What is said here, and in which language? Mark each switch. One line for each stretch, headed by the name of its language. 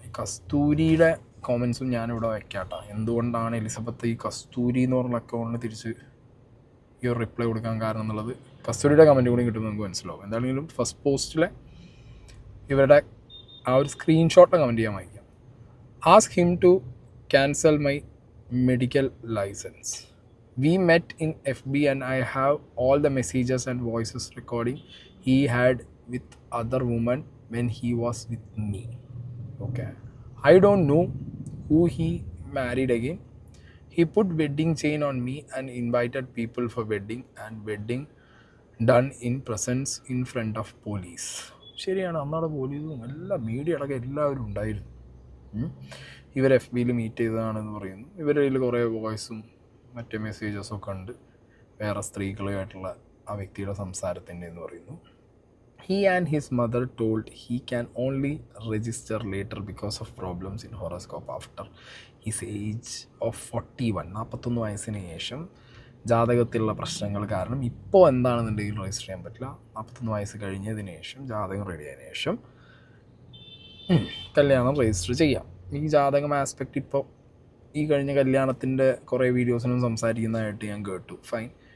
Malayalam: ഈ കസ്തൂരിയുടെ കോമൻസും ഞാനിവിടെ വയ്ക്കാട്ടോ. എന്തുകൊണ്ടാണ് എലിസബത്ത് ഈ കസ്തൂരി എന്ന് പറഞ്ഞ അക്കൗണ്ടിന് തിരിച്ച് ഈ ഒരു റിപ്ലൈ കൊടുക്കാൻ കാരണം എന്നുള്ളത് കസ്തൂരിയുടെ കമൻറ്റ് കൂടി കിട്ടുമ്പോൾ നമുക്ക് മനസ്സിലാവും. എന്താണെങ്കിലും ഫസ്റ്റ് പോസ്റ്റിലെ ഇവരുടെ ആ ഒരു സ്ക്രീൻഷോട്ട് കമൻറ്റ് ചെയ്യാൻ വായിക്കാം.
English: Ask him to cancel my medical licence. We met in FB and I have all the messages and voices recording he had with other women when he was with me. Okay. I don't know who he married again. He put wedding chain on me and invited people for wedding and wedding done in presence in front of police.
Malayalam: ശരിയാണ്, അന്നവിടെ പോലീസും എല്ലാ media അടക്കം എല്ലാവരും ഉണ്ടായിരുന്നു. ഇവർ FBയിൽ meet ചെയ്തതാണെന്ന് പറയുന്നു. ഇവരുടെ കയ്യിൽ കുറേ വോയിസും മറ്റേ മെസ്സേജസൊക്കെ ഉണ്ട് വേറെ സ്ത്രീകളുമായിട്ടുള്ള ആ വ്യക്തിയുടെ സംസാരത്തിൻ്റെ എന്ന് പറയുന്നു.
English: He and his mother told he can only register later because of problems in horoscope after his age of 41.
Malayalam: 41 വയസ്സിന് ശേഷം ജാതകത്തിലുള്ള പ്രശ്നങ്ങൾ കാരണം ഇപ്പോൾ എന്താണെന്നുണ്ടെങ്കിൽ രജിസ്റ്റർ ചെയ്യാൻ പറ്റില്ല. 41 വയസ്സ് കഴിഞ്ഞതിന് ശേഷം ജാതകം റെഡി ആയതിനു ശേഷം കല്യാണം രജിസ്റ്റർ ചെയ്യാം. ഈ ജാതകം ആസ്പെക്റ്റ് ഇപ്പോൾ ഈ കഴിഞ്ഞ കല്യാണത്തിൻ്റെ കുറേ വീഡിയോസിനും സംസാരിക്കുന്നതായിട്ട് ഞാൻ കേട്ടു. ഫൈൻ.